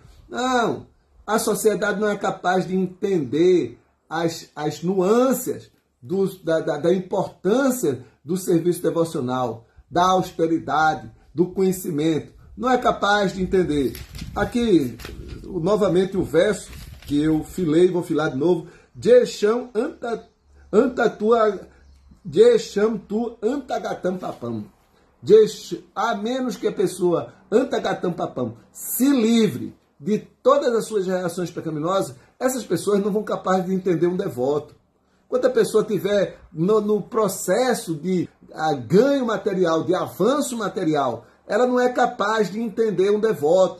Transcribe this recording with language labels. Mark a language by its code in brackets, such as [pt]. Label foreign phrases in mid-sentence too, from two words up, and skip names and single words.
[pt] Não, a sociedade não é capaz de entender as nuances da importância do serviço devocional, da austeridade, do conhecimento. Não é capaz de entender. Aqui, novamente, o verso que eu filei, vou filar de novo. [sa] Jesham tu antagatam papam. [pt] A menos que a pessoa [sa] antagatam papam [pt] se livre de todas as suas reações pecaminosas, essas pessoas não vão capaz de entender um devoto. Quando a pessoa estiver no processo de ganho material, de avanço material, ela não é capaz de entender um devoto.